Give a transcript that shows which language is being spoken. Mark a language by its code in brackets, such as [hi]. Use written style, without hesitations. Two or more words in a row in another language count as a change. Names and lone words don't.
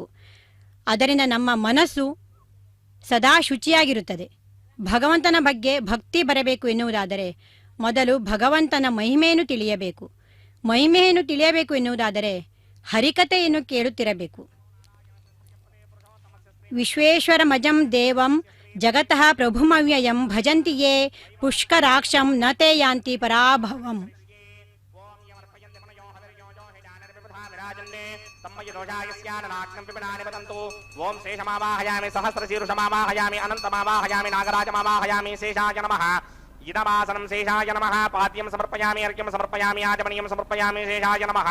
[kn] ಅದರಿಂದ ನಮ್ಮ ಮನಸ್ಸು ಸದಾ ಶುಚಿಯಾಗಿರುತ್ತದೆ. ಭಗವಂತನ ಬಗ್ಗೆ ಭಕ್ತಿ ಬರಬೇಕು ಎನ್ನುವುದಾದರೆ ಮೊದಲು ಭಗವಂತನ ಮಹಿಮೆಯನ್ನು ತಿಳಿಯಬೇಕು. ಮಹಿಮೆಯನ್ನು ತಿಳಿಯಬೇಕು ಎನ್ನುವುದಾದರೆ ಹರಿಕಥೆಯನ್ನು ಕೇಳುತ್ತಿರಬೇಕು. [sa] ವಿಶ್ವೇಶ್ವರಮಜಂ ದೇವಂ ಜಗತಃ ಪ್ರಭುಮವ್ಯಯಂ ಭಜಂತಿ ಯೇ ಪುಷ್ಕರಾಕ್ಷಂ ನ ತೇ ಯಾಂತಿ ಪರಾಭವಂ. ಓಂ ಶೇಷಮಾವಾಹಯಾಮಿ ಸಹಸ್ರಶೀರ್ಷಮಾವಾಹಯಾಮಿ ಅನಂತಮಾವಾಹಯಾಮಿ ನಾಗರಾಜಮಾವಾಹಯಾಮಿ ಶೇಷಾಯ ನಮಃ. ಇದಮಾಸನಂ ಶೇಷಾಯ ನಮಃ. ಪಾದ್ಯಂ ಸಮರ್ಪಯಾಮಿ ಅರ್ಘ್ಯಂ ಸಮರ್ಪಯಾಮಿ ಆಚಮನೀಯಂ ಸಮರ್ಪಯಾಮಿ ಶೇಷಾಯ ನಮಃ.